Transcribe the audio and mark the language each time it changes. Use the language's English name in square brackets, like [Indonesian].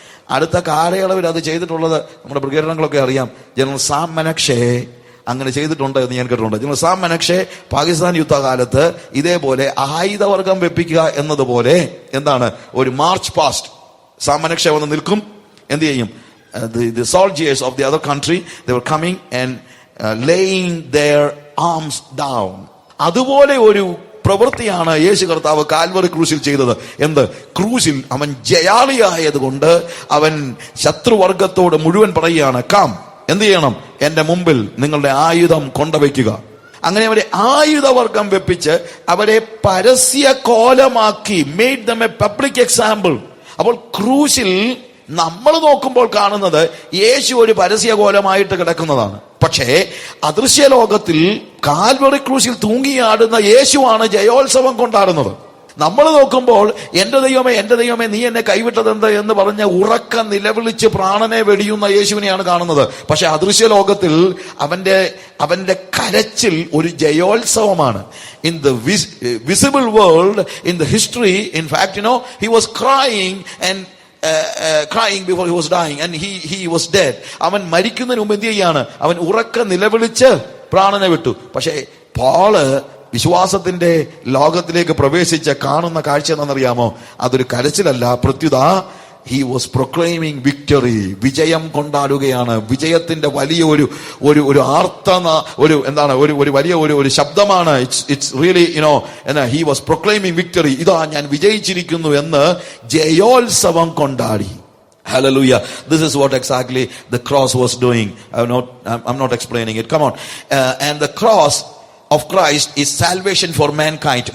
[Malayalam] അടുത്ത കാലയളവിൽ അത് ചെയ്തിട്ടുള്ളത് നമ്മുടെ ബ്രിഗേഡിയറുകളൊക്കെ അറിയാം. ജനറൽ സാം മനക്ഷേ അങ്ങനെ ചെയ്തിട്ടുണ്ട് എന്ന് ഞാൻ കേട്ടിട്ടുണ്ട്. ജനറൽ സാം മനക്ഷേ പാകിസ്ഥാൻ യുദ്ധകാലത്ത് ഇതേപോലെ ആയുധവർഗം വെപ്പിക്കുക എന്നതുപോലെ എന്താണ് ഒരു മാർച്ച് പാസ്റ്റ് സാം മനക്ഷേ വന്ന് നിൽക്കും. എന്ത് ചെയ്യും? [English] the soldiers of the other country, they were coming and laying their arms down. [Malayalam] അതുപോലെ ഒരു പ്രവൃത്തിയാണ് യേശു കർത്താവ് കാൽവറി ക്രൂശിൽ ചെയ്തത്. എന്ത്? ക്രൂശിൽ അവൻ ജയാളിയായത് കൊണ്ട് അവൻ ശത്രുവർഗത്തോട് മുഴുവൻ പറയുകയാണ്, കം, എന്ത് ചെയ്യണം? എന്റെ മുമ്പിൽ നിങ്ങളുടെ ആയുധം കൊണ്ടുവയ്ക്കുക. അങ്ങനെ അവരെ ആയുധവർഗം വെപ്പിച്ച് അവരെ പരസ്യ കോലമാക്കി, [English] Made them a public example. [Malayalam] അപ്പോൾ ക്രൂശിൽ നമ്മൾ നോക്കുമ്പോൾ കാണുന്നത് യേശു ഒരു പരസ്യകോലമായിട്ട് കിടക്കുന്നതാണ്. പക്ഷേ അദൃശ്യ ലോകത്തിൽ കാൽവറി ക്രൂശിൽ തൂങ്ങിയാടുന്ന യേശുവാണ് ജയോത്സവം കൊണ്ടാടുന്നത്. നമ്മൾ നോക്കുമ്പോൾ എന്റെ ദൈവമേ നീ എന്നെ കൈവിട്ടതെന്ത് എന്ന് പറഞ്ഞ് ഉറക്ക നിലവിളിച്ച് പ്രാണനെ വെടിയുന്ന യേശുവിനെയാണ് കാണുന്നത്. പക്ഷെ അദൃശ്യ ലോകത്തിൽ അവന്റെ കരച്ചിൽ ഒരു ജയോത്സവമാണ്. [English] in the visible world, in the history, [Malayalam] in fact [English] he was crying and crying before he was dying and he was dead. [Malayalam] അവൻ മരിക്കുന്നതിന് മുമ്പ് എന്ത് ചെയ്യാണ്? അവൻ ഉറക്ക നിലവിളിച്ച് പ്രാണനെ വിട്ടു. പക്ഷേ പോള് വിശ്വാസത്തിന്റെ ലോകത്തിലേക്ക് പ്രവേശിച്ച് കാണുന്ന കാഴ്ച എന്താണെന്നറിയാമോ? അതൊരു കരച്ചിലല്ല, പ്രത്യുത [English] he was proclaiming victory. [Malayalam] വിജയം കൊണ്ടാടുകയാണ്. വിജയത്തിന്റെ വലിയ ഒരു ആർത്തന ഒരു വലിയ ഒരു ശബ്ദമാണ്. [English] It's really he was proclaiming victory. [Malayalam] ഇതാ ഞാൻ വിജയിച്ചിരിക്കുന്നു എന്ന് ജയോത്സവം കൊണ്ടാടി. [English] Hallelujah. This is what exactly the cross was doing. I'm not explaining it. Come on. And the cross of Christ is salvation for mankind.